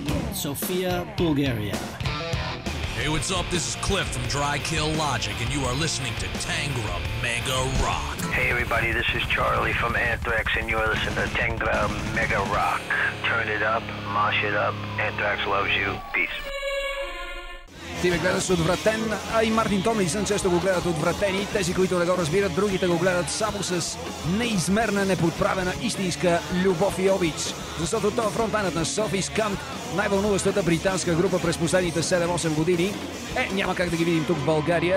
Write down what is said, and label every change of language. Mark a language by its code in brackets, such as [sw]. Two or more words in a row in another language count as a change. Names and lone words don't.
[en] Sofia, Bulgaria. Hey, what's up? This is Cliff from Dry Kill Logic, and you are listening to Tangra Mega Rock. Hey everybody, this is Charlie from Anthrax, and you're listening to Tangra Mega Rock. Turn it up, mosh it up. Anthrax loves you. Peace. [bg] Ти ме гледаш отвратен, а и Мартин Томлинсън често го гледат отвратени. Тези, които не го разбират, другите го гледат само с неизмерна, неподправена истинска любов и обич. Защото това фронтманът на Sophie's Camp, най-вълнуващата британска група през последните 7-8 години, няма как да ги видим тук в България.